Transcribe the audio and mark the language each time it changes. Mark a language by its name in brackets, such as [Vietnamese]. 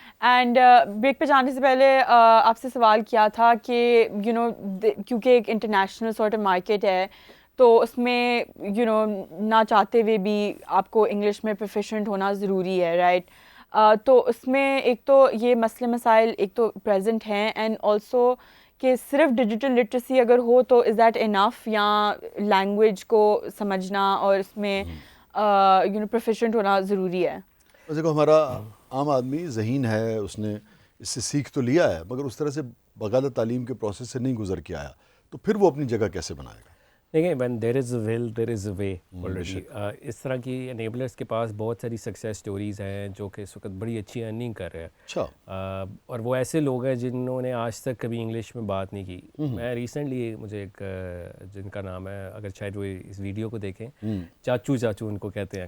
[Urdu] And break پہ جانے سے پہلے آپ سے سوال کیا تھا کہ کیونکہ ایک انٹرنیشنل سارٹ آف مارکیٹ ہے تو اس میں نہ چاہتے ہوئے بھی آپ کو انگلش میں پروفیشنٹ ہونا ضروری ہے، رائٹ؟ تو اس میں ایک تو یہ مسئلے مسائل ایک تو پریزنٹ ہیں، اینڈ آلسو کہ صرف ڈیجیٹل لٹریسی اگر ہو تو [English] is that enough, [Urdu] یا لینگویج کو سمجھنا اور اس میں پروفیشنٹ ہونا ضروری ہے؟ دیکھو ہمارا عام آدمی ذہین ہے، اس نے اس سے سیکھ تو لیا ہے مگر اس طرح سے باقاعدہ تعلیم کے پروسیس سے نہیں گزر کے آیا، تو پھر وہ اپنی جگہ کیسے بنائے گا؟ دیکھیں [English] when there is a will there is a way already. [Urdu] اس طرح کی انیبلرس کے پاس بہت ساری سکسیس سٹوریز ہیں جو کہ اس وقت بڑی اچھی ارننگ کر رہے ہیں. اچھا. اور وہ ایسے لوگ ہیں جنہوں نے آج تک کبھی انگلش میں بات نہیں کی. میں ریسنٹلی مجھے ایک جن کا نام ہے، اگر شاید وہ اس ویڈیو کو دیکھیں، چاچو ان کو کہتے ہیں.